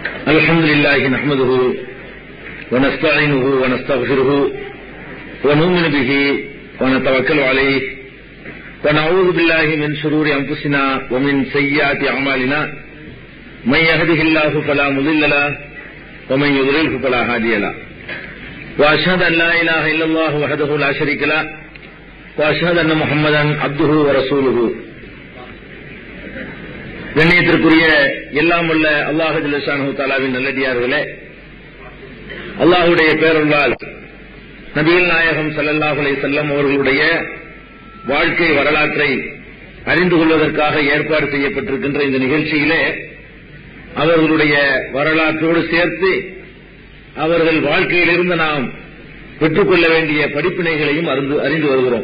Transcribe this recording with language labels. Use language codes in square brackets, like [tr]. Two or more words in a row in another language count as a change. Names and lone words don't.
[ar] الحمد لله نحمده ونستعينه ونستغفره ونؤمن به ونتوكل عليه ونعوذ بالله من شرور أنفسنا ومن سيئات أعمالنا من يهده الله فلا مضل له ومن يضلله فلا هادي له وأشهد أن لا إله إلا الله وحده لا شريك له وأشهد أن محمدا عبده ورسوله. [ta] கண்ணியத்திற்குரிய எல்லாம் உள்ள அல்லாஹ் [ar] جل شأنه تعالى [ta] நல்லடியார்களே, அல்லாஹ்வுடைய பேரருளால் நபிகள் நாயகம் [ar] صلى الله عليه وسلم [ta] அவர்களுடைய வாழ்க்கை வரலாற்றை அறிந்து கொள்வதற்காக ஏற்பாடு செய்யப்பட்டிருக்கின்ற இந்த நிகழ்ச்சியிலே அவர்களுடைய வரலாற்றோடு சேர்த்து அவர்கள் வாழ்க்கையிலிருந்து நாம் பெற்றுக்கொள்ள வேண்டிய படிப்பினைகளையும் அறிந்து வருகிறோம்.